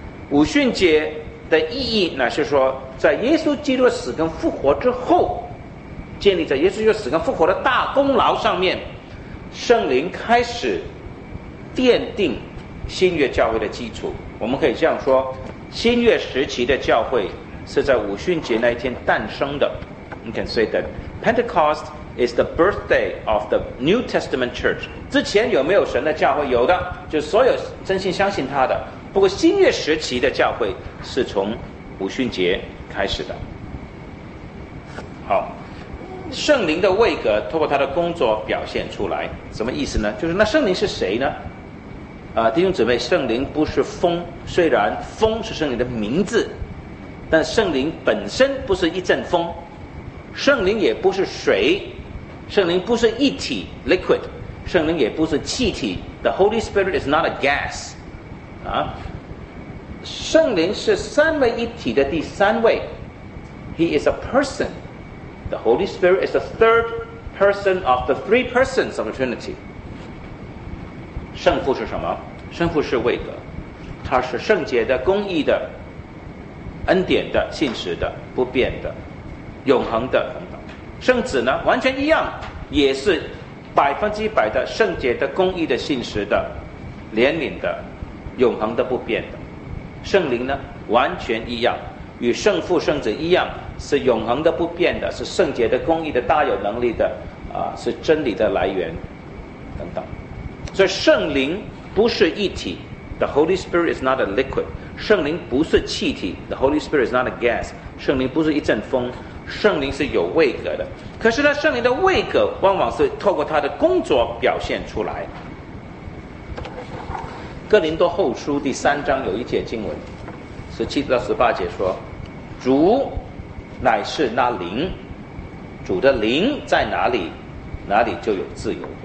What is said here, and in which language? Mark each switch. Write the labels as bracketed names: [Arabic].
[Chinese] 五旬节的意义乃是说，在耶稣基督死跟复活之后，建立在耶稣基督死跟复活的大功劳上面，圣灵开始奠定新约教会的基础。我们可以这样说，新约时期的教会是在五旬节那一天诞生的。 [English] You can say that Pentecost is the birthday of the New Testament church。 [Chinese] 之前有没有神的教会？有的，就所有真心相信他的。不过新约时期的教会是从五旬节开始的。好，圣灵的位格透过他的工作表现出来，什么意思呢？就是那圣灵是谁呢？弟兄姊妹，圣灵不是风，虽然风是圣灵的名字，但圣灵本身不是一阵风，圣灵也不是水，圣灵不是液体 liquid， 圣灵也不是气体 [English] the Holy Spirit is not a gas。 [Chinese] 圣灵是三位一体的第三位， [English] He is a person。 The Holy Spirit is the third person of the three persons of the Trinity。 [Chinese] 圣父是什么？圣父是位格，他是圣洁的、公义的、恩典的、信实的、不变的、永恒的等等。圣子呢，完全一样，也是百分之百的圣洁的、公义的、信实的、怜悯的、永恒的、不变的。圣灵呢，完全一样，与圣父圣子一样，是永恒的、不变的，是圣洁的、公义的、大有能力的，是真理的来源等等。所以圣灵不是一体， [English] The Holy Spirit is not a liquid。 [Chinese] 圣灵不是气体， [English] The Holy Spirit is not a gas。 [Chinese] 圣灵不是一阵风，圣灵是有位格的。可是呢，圣灵的位格往往是透过他的工作表现出来。哥林多后书第三章有一节经文，17-18节说，主乃是那灵，主的灵在哪里，哪里就有自由。